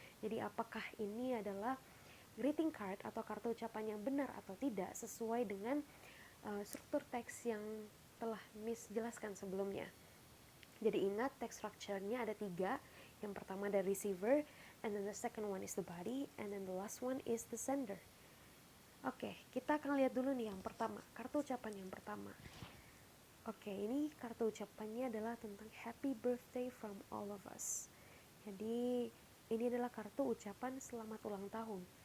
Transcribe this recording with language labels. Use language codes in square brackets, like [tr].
[id] Jadi apakah ini adalah greeting card atau kartu ucapan yang benar atau tidak sesuai dengan struktur teks yang telah Miss jelaskan sebelumnya. Jadi ingat text structure-nya ada 3. Yang pertama [en] the receiver, and then the second one is the body, and then the last one is the sender. [id] Oke, kita akan lihat dulu nih yang pertama, kartu ucapan yang pertama. Oke, ini kartu ucapannya adalah tentang [en] happy birthday from all of us. [id] Jadi ini adalah kartu ucapan selamat ulang tahun.